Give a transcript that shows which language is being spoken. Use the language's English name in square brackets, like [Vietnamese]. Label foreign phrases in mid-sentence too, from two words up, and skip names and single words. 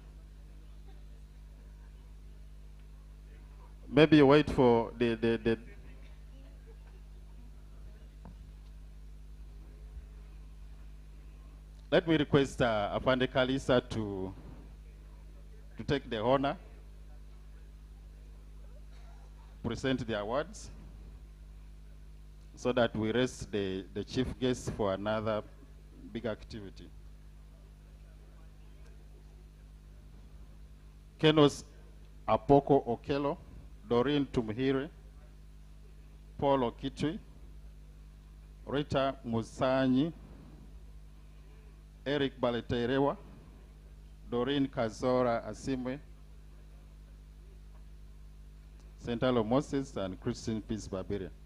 [English] Maybe you wait for the Let me request Afande Kalisa to take the honor, present the awards, so that we rest the chief guest for another big activity. Kenos Apoko Okelo, Doreen Tumuhire, Paul Okitwi, Rita Musanyi, Eric Baleterewa, Doreen Kazora Asimwe, Sentalo Moses, and Christine Peace Babire.